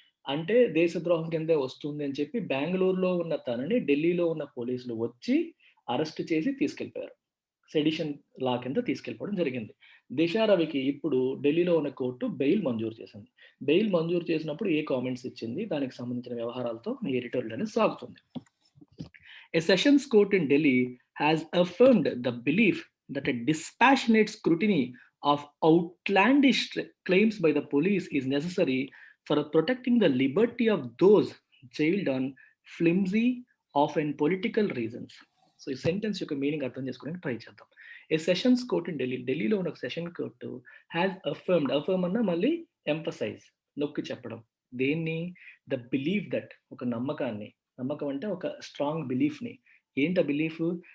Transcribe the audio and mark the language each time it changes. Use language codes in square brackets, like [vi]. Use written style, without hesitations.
[te] అంటే దేశద్రోహం కిందే వస్తుంది అని చెప్పి బెంగుళూరులో ఉన్న తనని ఢిల్లీలో ఉన్న పోలీసులు వచ్చి అరెస్ట్ చేసి తీసుకెళ్ళిపోయారు. సెడిషన్ లా కింద తీసుకెళ్ళిపోవడం జరిగింది. దిశ రవికి ఇప్పుడు ఢిల్లీలో ఉన్న కోర్టు బెయిల్ మంజూరు చేసింది. బెయిల్ మంజూరు చేసినప్పుడు ఏ కామెంట్స్ ఇచ్చింది? దానికి సంబంధించిన వ్యవహారాలతో ఈ ఎడిటోరియల్ అనేది సాగుతుంది. [en] A sessions court in Delhi has affirmed the belief that a dispassionate scrutiny of outlandish claims by the police is necessary for protecting the liberty of those jailed on flimsy, often political reasons. [te] So ఈ sentence యొక్క meaning అర్థం చేసుకోవడానికి try చేద్దాం. ఏ sessions court in ఢిల్లీలో ఉన్న ఒక session court [en] has affirm [te] అన్న మళ్ళీ ఎంఫసైజ్, నొక్కి చెప్పడం. దేన్ని? [en] the believe that, [te] ఒక నమ్మకాన్ని. నమ్మకం అంటే ఒక స్ట్రాంగ్ బిలీఫ్‌ని. ఏంటి ఆ బిలీఫ్?